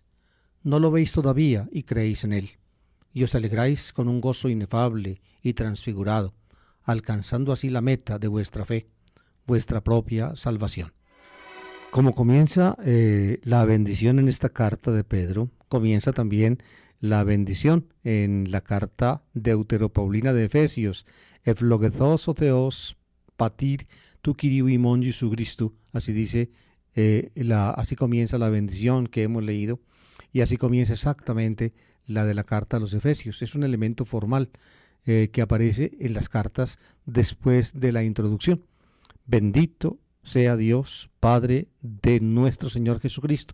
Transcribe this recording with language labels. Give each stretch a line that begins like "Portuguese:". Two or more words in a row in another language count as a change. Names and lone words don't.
Spanish: No lo veis todavía y creéis en Él. Y os alegráis con un gozo inefable y transfigurado, alcanzando así la meta de vuestra fe, vuestra propia salvación. Como comienza la bendición en esta carta de Pedro, comienza también la bendición en la carta deuteropaulina de Efesios.
Greek: Ευλογηθώς ο Θεός πατήρ του Κυρίου ημών Ιησού Χριστού.
Spanish: Así dice, así comienza la bendición que hemos leído, y así comienza exactamente la de la carta a los Efesios. Es un elemento formal que aparece en las cartas después de la introducción. Bendito sea Dios, Padre de nuestro Señor Jesucristo.